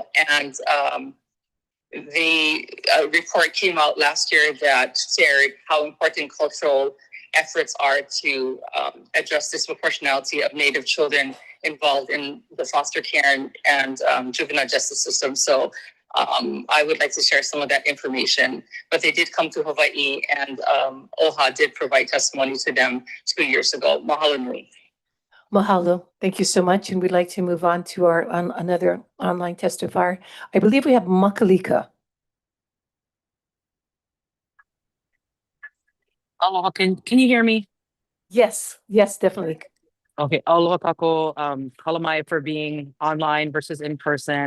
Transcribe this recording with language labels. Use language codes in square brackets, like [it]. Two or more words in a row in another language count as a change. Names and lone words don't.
[en] And the report came out last year that shared how important cultural efforts are to address disproportionality of Native children involved in the foster care and juvenile justice system. So I would like to share some of that information. But they did come to Hawaii, and OHA did provide testimony to them 2 years ago. [haw] Mahalo nui. [en] Mahalo. Thank you so much. And we'd like to move on to our another online testifier. I believe we have Makalika. Aloha, can you hear me? Yes, definitely. Okay, [haw] aloha kako, kalamai [en] for being online versus in person.